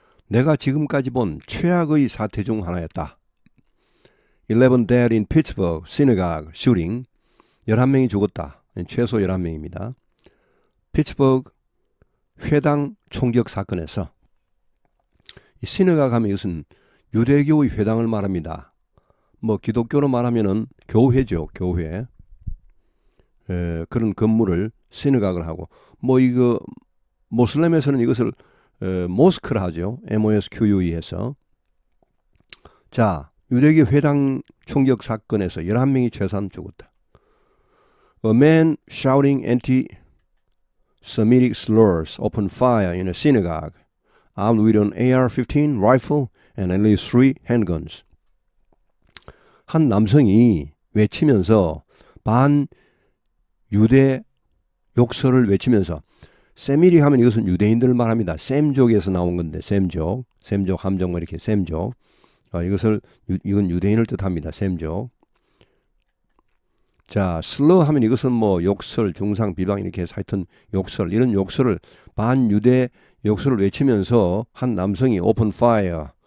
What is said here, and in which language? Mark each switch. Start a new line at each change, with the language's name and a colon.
Korean: 내가 지금까지 본 최악의 사태 중 하나였다.
English: 11 dead in Pittsburgh synagogue shooting.
Korean: 11명이 죽었다. 최소 11명입니다. 피츠버그 회당 총격 사건에서 이 시너가 가면 이것은 유대교의 회당을 말합니다. 뭐 기독교로 말하면은 교회죠, 교회. 그런 건물을 시너각을 하고 뭐 이거 모슬렘에서는 이것을 모스크라 하죠. MOSQUE에서. 자, 유대교 회당 총격 사건에서 11명이 최소한 죽었다.
English: A man shouting anti-Semitic slurs opened fire in a synagogue, armed with an AR-15 rifle and at least 3 handguns.
Korean: 한 남성이 외치면서 반유대 욕설을 외치면서 세미릭 하면 이것은 유대인들을 말합니다. 셈족에서 나온 건데 셈족 함정 뭐 이렇게 셈족. 이건 유대인을 뜻합니다. 셈족. 자, 슬러 하면 이것은 뭐 욕설, 중상, 비방 이렇게 해서 하여튼 욕설, 이런 욕설을 반유대 욕설을 외치면서 한 남성이
English: open fire.